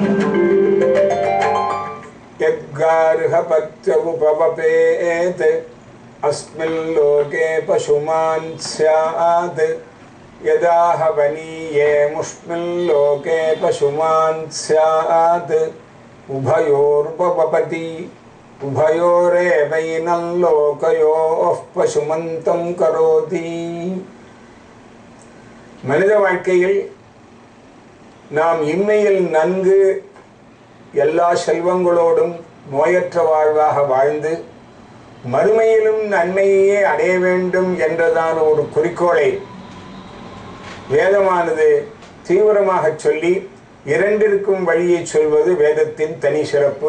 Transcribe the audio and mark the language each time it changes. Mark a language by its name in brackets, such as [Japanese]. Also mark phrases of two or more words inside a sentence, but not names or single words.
[Sanskrit] यद्गार्हपत्य उपवपेत् अस्मिन् लोके पशुमान् स्यात् यदाहवनीये मुष्मिन् लोके पशुमान् स्यात् उभयोर्पपति उभयोरेवैनं लोकयोः पशुमन्तं करोति [Tamil] மனித வாழ்க்கையில் நாம் இம்மையில் நன்கு எல்லா செல்வங்களோடும் நோயற்ற வாழ்வாக வாழ்ந்து மறுமையிலும் நன்மையே அடைய வேண்டும் என்றதான ஒரு குறிக்கோளை வேதமானது தீவிரமாக சொல்லி இரண்டிற்கும் வழியை சொல்வது வேதத்தின் தனி சிறப்பு.